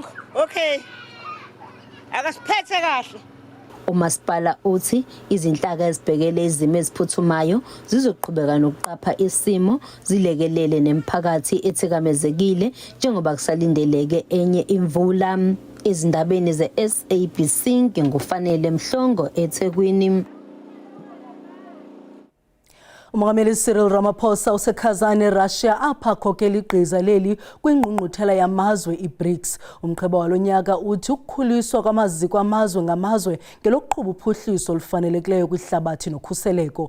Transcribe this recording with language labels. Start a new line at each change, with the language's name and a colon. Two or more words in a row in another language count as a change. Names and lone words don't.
Zulu: Okay, akasiphethe kahle. Umasipala uthi izinhlaka ezibhekele izimo eziphuthumayo zizoqhubeka nokuqapha isimo zilekelele nemphakathi ethikamezekile njengoba kusalindeleke enye imvula. Izindabeni ze-SABC ngingufanele Mhlongo eThekwini.
Xhosa: Umongameli Cyril Ramaphosa useKazan eRussia aphakhokela igqiza leli kwingqungquthela yamazwe iBRICS. Umqheba walonyaka uthi ukukhuliswa kwamaziko amazwe ngamazwe ngelokuqhuba uphuhliso olufanelekileyo kwihlabathi nokhuseleko.